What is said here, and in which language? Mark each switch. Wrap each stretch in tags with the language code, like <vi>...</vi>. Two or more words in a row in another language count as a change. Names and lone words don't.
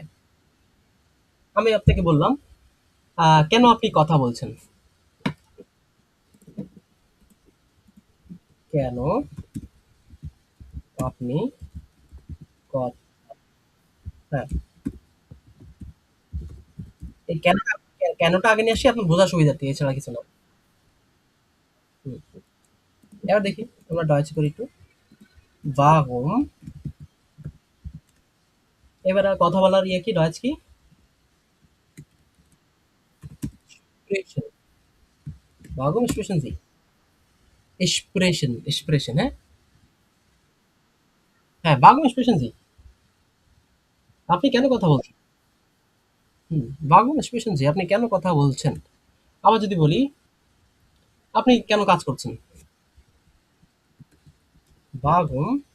<bn>আমি আপনাকে বললাম কেন আপনি কথা বলছেন, কেন আপনি কথা, হ্যাঁ, এই কেনটা আগে নিয়ে আসি আপনার বোঝার সুবিধার্থে, এছাড়া কিছু না। হুম। এবার দেখি, আমরা ডয়েচে করি একটু, warum। এবার আর কথা বলার ইয়ে কি, ডয়েচ কি, Sprechen।</bn> <de>warum sprechen Sie, sprechen,</de> <bn>হ্যাঁ, হ্যাঁ,</bn> <de>warum sprechen Sie,</de> <bn>আপনি কেন কথা বলছেন। হুম,</bn> <de>warum sprechen Sie,</de> <bn>আপনি কেন কথা বলছেন। আবার যদি বলি আপনি কেন কাজ করছেন, warum</bn>